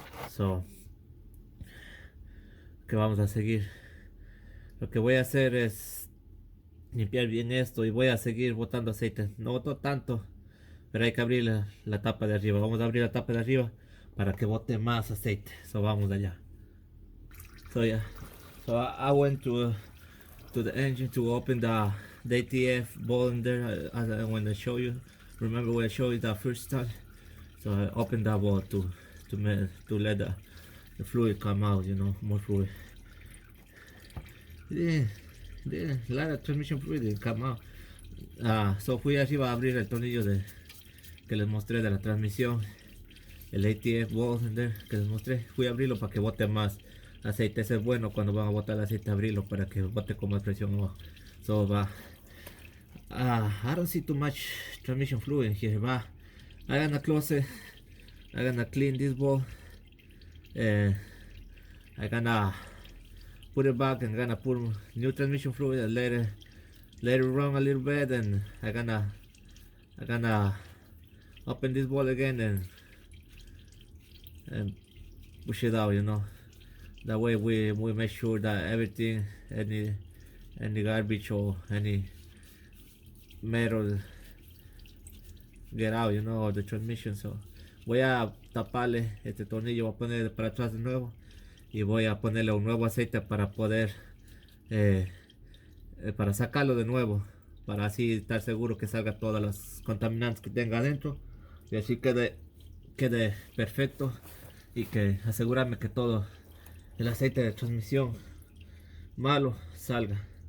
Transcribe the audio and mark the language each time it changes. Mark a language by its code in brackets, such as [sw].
[es] So, que vamos a seguir. Lo que voy a hacer es limpiar bien esto y voy a seguir botando aceite. No boto tanto, pero hay que abrir la tapa de arriba. Vamos a abrir la tapa de arriba para que bote más aceite. So vamos allá. [en] So yeah, so I went to the engine to open the ATF ball in there. I want to show you. Remember when I showed you that first time? So I opened that ball to let the fluid come out. You know, more fluid. Yeah, a lot of transmission fluid didn't come out. [es] So fui arriba a abrir el tornillo que les mostré de la transmisión, el [en] ATF ball in there [es] que les mostré. Fui a abrirlo para que bote más aceite. Ese es bueno cuando van a botar el aceite, abrirlo para que bote con más presión abajo. [en] So I don't see too much transmission fluid in here. I'm gonna close it. I'm gonna clean this ball. I'm gonna put it back and gonna put new transmission fluid and let it run a little bit, and I'm gonna open this ball again and push it out, you know. That way we make sure that everything, any garbage or any metal get out, you know, of the transmission. [es] So voy a taparle este tornillo, voy a ponerle para atrás de nuevo y voy a ponerle un nuevo aceite para poder para sacarlo de nuevo, para así estar seguro que salga todas las contaminantes que tenga adentro y así quede perfecto, y que asegurarme que todo el aceite de transmisión malo salga.